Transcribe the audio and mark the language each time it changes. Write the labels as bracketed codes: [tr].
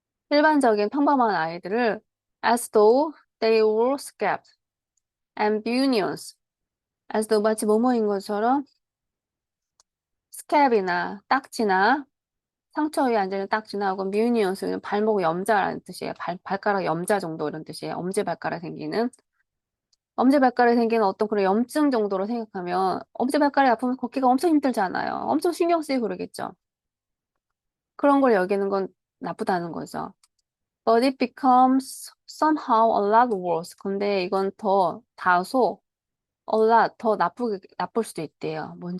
[ko] 일반적인 평범한 아이들을 [en] as though they were scabs and bunions, as though [ko] 마치 뭐뭐인 것처럼 scab이나 딱지나 상처 위에 앉아있는 딱지나 혹은 bunions는 발목 염자라는 뜻이에요. 발가락 염자 정도 이런 뜻이에요. 엄지발가락에 생기는 어떤 그런 염증 정도로 생각하면 엄지발가락이 아프면 걷기가 엄청 힘들잖아요. 엄청 신경 쓰이고 그러겠죠. 그런 걸 여기는 건 나쁘다는 거죠. [en] But it becomes somehow a lot worse. [ko] 근데 이건 다소 [en] a lot, [ko] 나쁠 수도 있대요.